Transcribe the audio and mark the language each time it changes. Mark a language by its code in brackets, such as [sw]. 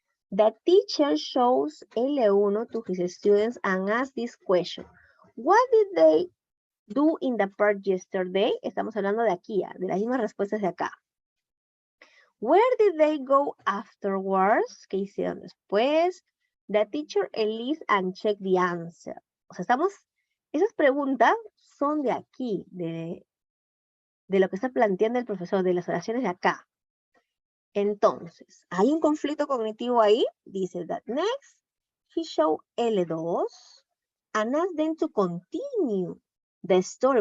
[en] The teacher shows L1 to his students and asks this question. What did they do in the park yesterday? [es] Estamos hablando de aquí, de las mismas respuestas de acá. [en] Where did they go afterwards? [es] ¿Qué hicieron después? [en] The teacher Elise and check the answer. [es] O sea, esas preguntas son de aquí, de lo que está planteando el profesor, de las oraciones de acá. Entonces, ¿hay un conflicto cognitivo ahí? [en] Dice that next, he showed L2 and asked them to continue the story.